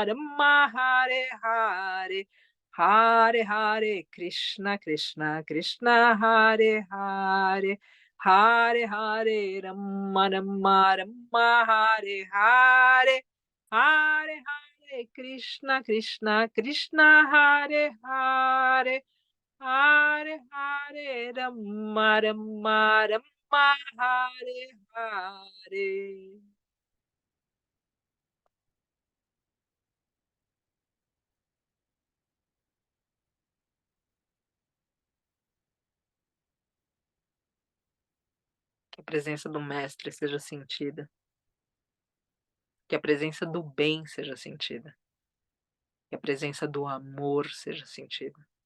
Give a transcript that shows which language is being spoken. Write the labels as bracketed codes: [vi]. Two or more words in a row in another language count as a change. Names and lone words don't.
[sa] Rama Hare Hare, Hare Hare Krishna Krishna Krishna Hare Hare, Hare Hare Rama Rama Rama Hare Hare, Hare Hare Krishna Krishna Krishna Hare Hare, Hare Hare Rama Rama Rama Hare Hare. [pt] Que a presença do mestre seja sentida, que a presença do bem seja sentida, que a presença do amor seja sentida,